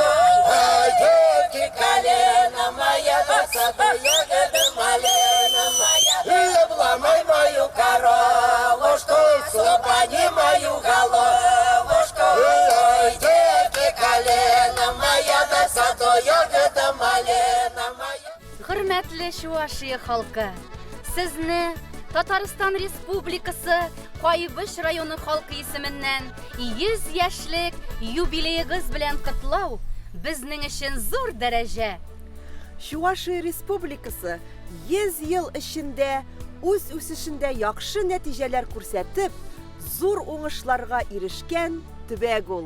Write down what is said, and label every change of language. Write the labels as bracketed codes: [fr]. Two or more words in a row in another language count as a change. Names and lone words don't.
[ru] Ой, девки, колено моя, да в саду ягода малина моя. И обломай мою коровушку, сломани мою головушку. Ой, девки, колено моя, да в саду ягода малина моя. [tt] Hürmetli Чувашия халкы, Сезне Татарстан Республикасы Кайбыш районы халкы исеменнән 100 яшьлек юбилейгыз белән котлау безнең өчен зур дәрәҗә. Чувашия Республикасы 100 ел эчендә үз үсешендә яхшы нәтиҗәләр күрсәтеп, зур уңышларга ирешкән төбәк ул.